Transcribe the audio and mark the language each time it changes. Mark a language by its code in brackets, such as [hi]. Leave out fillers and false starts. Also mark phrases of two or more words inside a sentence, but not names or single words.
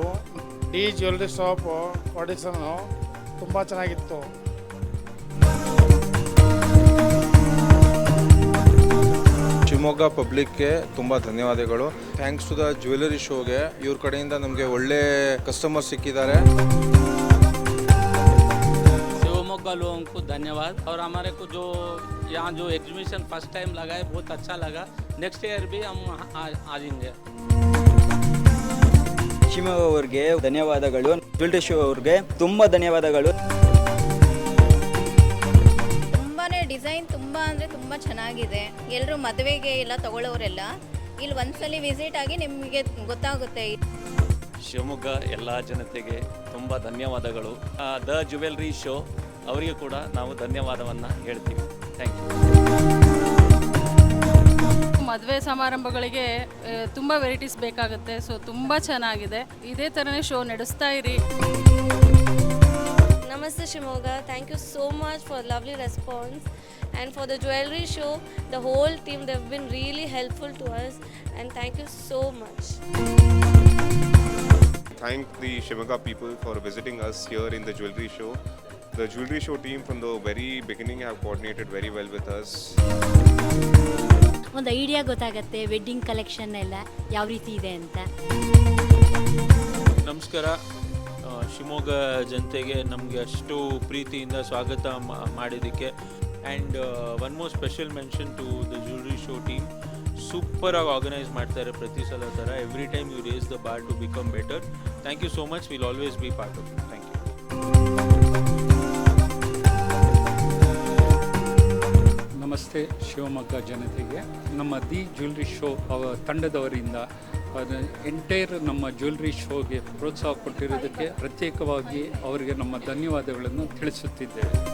[kn] ದಿ ಜ್ಯುವೆಲರಿ ಶಾಪ್ ಆಡಿಷನ್ನು ತುಂಬ ಚೆನ್ನಾಗಿತ್ತು. ಶಿವಮೊಗ್ಗ ಪಬ್ಲಿಕ್ಗೆ ತುಂಬ ಧನ್ಯವಾದಗಳು. [en] thanks to the jewelry show [kn] ಇವ್ರ ಕಡೆಯಿಂದ ನಮಗೆ ಒಳ್ಳೆ ಕಸ್ಟಮರ್ ಸಿಕ್ಕಿದ್ದಾರೆ. [hi] शिवमोगा लोगों को धन्यवाद और हमारे को जो यहाँ जो [en] exhibition first time [hi] लगा है बहुत अच्छा लगा. [en] next year [hi] भी हम आ जाएंगे. [kn] ಶಿವಮೊಗ್ಗ ಅವ್ರಿಗೆ ಧನ್ಯವಾದಗಳು. ಜ್ಯುವೆಲರಿ ಶೋ ಅವ್ರಿಗೆ ತುಂಬ ಧನ್ಯವಾದಗಳು. ಡಿಸೈನ್ ತುಂಬ ಅಂದರೆ ತುಂಬ ಚೆನ್ನಾಗಿದೆ. ಎಲ್ಲರೂ ಮದುವೆಗೆ ಎಲ್ಲ ತಗೊಳ್ಳೋರೆಲ್ಲ ಇಲ್ಲಿ ಒಂದ್ಸಲಿ ವಿಸಿಟ್ ಆಗಿ ನಿಮಗೆ ಗೊತ್ತಾಗುತ್ತೆ. ಶಿವಮೊಗ್ಗ ಎಲ್ಲ ಜನತೆಗೆ ತುಂಬ ಧನ್ಯವಾದಗಳು. ದ ಜ್ಯುವೆಲ್ರಿ ಶೋ ಅವರಿಗೆ ಕೂಡ ನಾವು ಧನ್ಯವಾದವನ್ನು ಹೇಳ್ತೀವಿ. [en] Thank you. [kn] ಮದುವೆ ಸಮಾರಂಭಗಳಿಗೆ ತುಂಬ ವೆರೈಟೀಸ್ ಬೇಕಾಗುತ್ತೆ. ಸೊ ತುಂಬ ಚೆನ್ನಾಗಿದೆ. ಇದೇ ಥರನೇ ಶೋ ನಡೆಸ್ತಾ ಇರಿ. [en] Namaste Shimoga, thank you so much for lovely response and for the jewelry show. The whole team, they've been really helpful to us and thank you so much. Thank the Shimoga people for visiting us here in the Jewelry Show. The Jewelry Show team from the very beginning have coordinated very well with us. [kn] ಒಂದು ಐಡಿಯಾ ಗೊತ್ತಾಗುತ್ತೆ [en] wedding collection [kn] ಎಲ್ಲ ಯಾವ ರೀತಿ ಇದೆ ಅಂತ. ನಮಸ್ಕಾರ. ಶಿವಮೊಗ್ಗ ಜನತೆಗೆ ನಮಗೆ ಅಷ್ಟು ಪ್ರೀತಿಯಿಂದ ಸ್ವಾಗತ ಮಾಡಿದ್ದಕ್ಕೆ. [en] And one more special mention to the Jewellery Show team. [kn] ಸೂಪರಾಗಿ ಆರ್ಗನೈಸ್ ಮಾಡ್ತಾರೆ ಪ್ರತಿ ಸಲ ಥರ. [en] Every time you raise the bar to become better. Thank you so much. Will always be part of it. Thank you. [kn] ನಮಸ್ತೆ ಶಿವಮೊಗ್ಗ ಜನತೆಗೆ. ನಮ್ಮ ದಿ ಜ್ಯುವೆಲ್ರಿ ಶೋ ತಂಡದವರಿಂದ ಎಂಟೈರ್ ನಮ್ಮ ಜ್ಯುವೆಲ್ರಿ ಶೋಗೆ ಪ್ರೋತ್ಸಾಹ ಕೊಟ್ಟಿರೋದಕ್ಕೆ ಪ್ರತ್ಯೇಕವಾಗಿ ಅವರಿಗೆ ನಮ್ಮ ಧನ್ಯವಾದಗಳನ್ನು ತಿಳಿಸುತ್ತಿದ್ದೇವೆ.